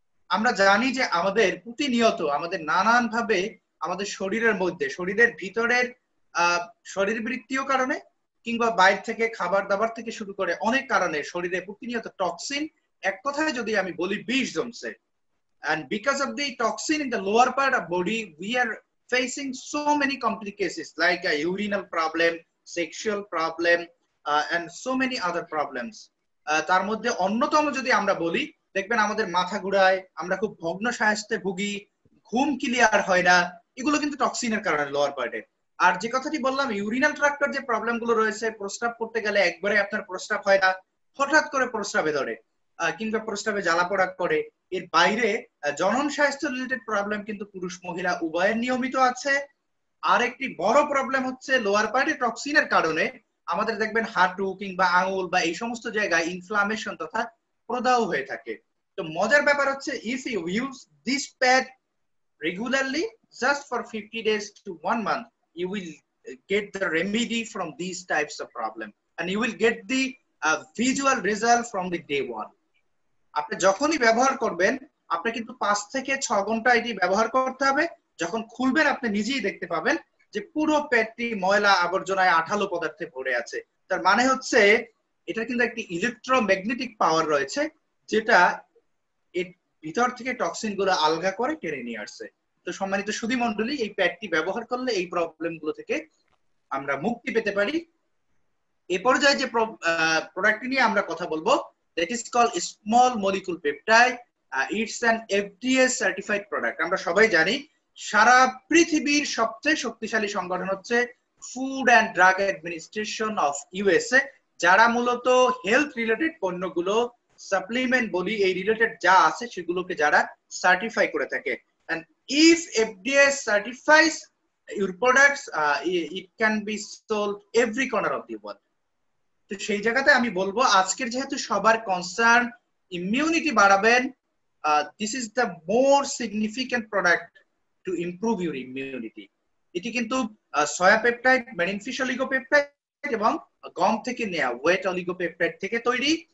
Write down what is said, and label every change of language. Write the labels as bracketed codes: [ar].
[bn] আমরা জানি যে আমাদের প্রতিনিয়ত আমাদের নানান ভাবে আমাদের শরীরের মধ্যে, শরীরের ভিতরের শরীরবৃত্তীয় কারণে কিংবা বাইরে থেকে খাবার দাবার থেকে শুরু করে অনেক কারণে শরীরে প্রতিনিয়ত টক্সিন, এক কথায় যদি আমি বলি বিষ জমছে। [en] and because of the toxin in the lower part of body we are facing so many complications like a urinal problem, sexual problem, and so many other problems. [bn] তার মধ্যে অন্যতম যদি আমরা বলি, দেখবেন আমাদের মাথা ঘুরায়, আমরা খুব ভগ্ন স্বাস্থ্যে ভুগি, ঘুম ক্লিয়ার হয় না, এগুলো কিন্তু টক্সিনের কারণে লোয়ার পার্টে। আর যে কথাটি বললাম ইউরিনাল ট্রাক্টের যে প্রবলেমগুলো রয়েছে, প্রস্রাব করতে গেলে একবারে আপনার প্রস্রাব হয় না, হঠাৎ করে প্রস্রাবে ধরে, কিংবা প্রস্রাবে জ্বালাপোড়া করে। এর বাইরে জনন স্বাস্থ্য রিলেটেড প্রবলেম কিন্তু পুরুষ মহিলা উভয়ের নিয়মিত আছে। আর একটি বড় প্রবলেম হচ্ছে লোয়ার পার্টি টক্সিনের কারণে আমাদের দেখবেন হাঁটু কিংবা আঙুল বা এই সমস্ত জায়গায় ইনফ্লামেশন তথা প্রদাহ হয়ে থাকে। তো মজার ব্যাপার হচ্ছে [en] If you use this pad regularly just for 50 days to 1 month, you will get the remedy from these types of problem and you will get the visual result from the day one. [bn] আপনি যখনই ব্যবহার করবেন আপনি কিন্তু 5 থেকে 6 ঘন্টা এটি ব্যবহার করতে হবে। যখন খুলবেন আপনি নিজেই দেখতে পাবেন যে পুরো পেটটি ময়লা আবর্জনায় আঠালো পদার্থে ভরে আছে। তার মানে হচ্ছে এটা কিন্তু একটি ইলেকট্রোম্যাগনেটিক পাওয়ার রয়েছে যেটা এর ভিতর থেকে টক্সিন গুলো আলগা করে টেনে নিয়ে আসছে। তো সম্মানিত সুধী মণ্ডলী, এই প্যাডটি ব্যবহার করলে এই প্রবলেম গুলো থেকে আমরা মুক্তি পেতে পারি। এ পর্যায়ে যে প্রোডাক্টটি নিয়ে আমরা কথা বলবো [en] that is called small molecule peptide. It's an FDA certified product. [bn] আমরা সবাই জানি সারা পৃথিবীর সবচেয়ে শক্তিশালী সংগঠন হচ্ছে food and drug administration of USA, যারা মূলত হেলথ রিলেটেড পণ্যগুলো সাপ্লিমেন্ট বলি এই রিলেটেড যা আছে সেগুলোকে যারা সার্টিফাই করে থাকে। [en] and if FDA certifies your products, it can be sold every corner of the world. [bn] তো সেই জায়গাতে আমি বলবো আজকের যেহেতু সবার কনসার্ন ইমিউনিটি বাড়াবেন, [en] This is the more significant product to improve your immunity. [bn] এটি কিন্তু সয়া পেপটাইড, মেরিন ফিশ অলিগোপেপটাইড এবং গম থেকে নেওয়া ওয়েট অলিগোপেপটাইড থেকে তৈরি।